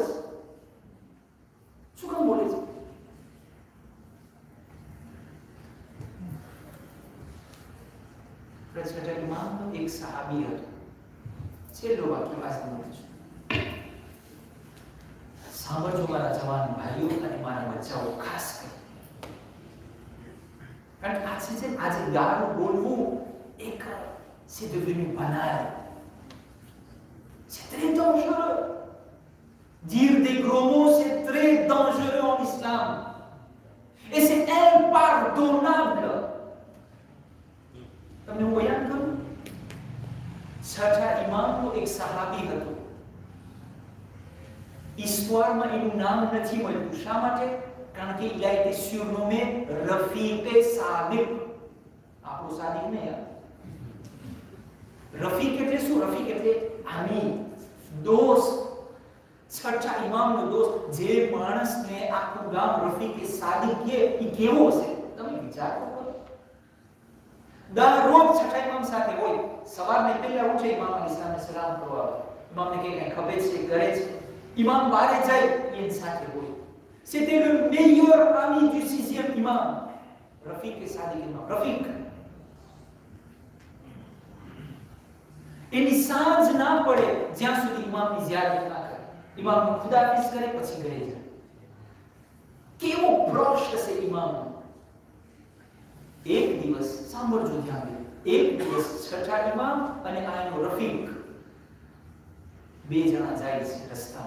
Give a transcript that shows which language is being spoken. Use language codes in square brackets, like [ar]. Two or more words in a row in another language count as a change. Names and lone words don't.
[gu] શું કામ બોલે છે? પ્રચલિત ઇમામનો એક સહાબી હતો. છેલ્લો વાક્ય વાંચી છું, સાંભળજો મારા જવાન ભાઈઓ અને મારા બચ્ચાઓ, ખાસ કરી. કારણ કે આજે ગાળું બોલવું એક [fr] c'est devenu banal. C'est très dangereux. Dire des gros mots, c'est très dangereux en islam. Et c'est impardonnable. [gu] તમને હું બયાન કરું, છઠ્ઠા ઇમામનો એક સહાબી હતો. હિસ્ટોરમાં એનું નામ નથી મળ્યું. શા માટે? કારણ કે [fr] il a été surnommé Rafiq Sadiq. [gu] આપણો સાદિક ને યાર. રફીક એટલે શું? રફીક એટલે આમી, દોસ્ત. છઠ્ઠા ઇમામનો દોસ્ત. જે માણસને આખું ગામ રફીક સાદિક કહે, એ કેવો હશે તમે વિચાર કરો. દરરોજ છઠ્ઠા ઇમામ સાથે હોય. સવારને પહેલા ઉઠે, ઇમામ અલીસલામને સલામ કરવા આવે. ઇમામને કે કઈ ખબર છે, કરે છે. ઇમામ બહાર જાય, એની સાથે હોય. [fr] C'était le meilleur ami du 6e imam. Rafiq Sadiq imam. Rafiq. [gu] એની સાંજ ના પડે જ્યાં સુધી ઇમામની ઝિયારત ના કરે. ઇમામનો ખુદાફિઝ કરે પછી ઘરે જાય. કેવો ભ્રષ્ટ હશે ઇમામનો. એક દિવસ સાંભળજો ધ્યાન, એક દિવસ છઠ્ઠા ઇમામ અને આનો રફીક બે જણા જાય છે રસ્તામાં.